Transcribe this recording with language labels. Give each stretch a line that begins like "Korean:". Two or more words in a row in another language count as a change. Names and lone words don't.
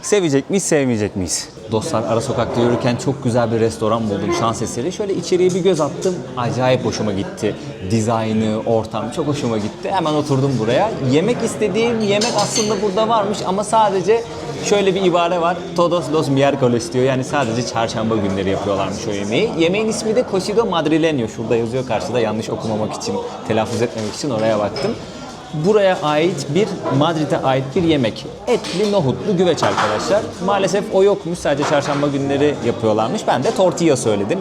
Turkish: Sevecek miyiz, sevmeyecek miyiz? Dostlar, ara sokakta yürürken çok güzel bir restoran buldum, şans eseri. Şöyle içeriye bir göz attım. Acayip hoşuma gitti. Dizaynı, ortam çok hoşuma gitti. Hemen oturdum buraya. Yemek istediğim yemek aslında burada varmış ama sadece şöyle bir ibare var.
Spanish: Todos los miércoles
Turkish: diyor. Yani sadece çarşamba günleri yapıyorlarmış o yemeği. Yemeğin ismi de Cocido Madrileño. Şurada yazıyor karşıda, yanlış okumamak için, telaffuz etmemek için oraya baktım. Buraya ait bir, Madrid'e ait bir yemek. Etli, nohutlu güveç arkadaşlar. Maalesef o yokmuş. Sadece çarşamba günleri yapıyorlarmış. Ben de tortilla söyledim.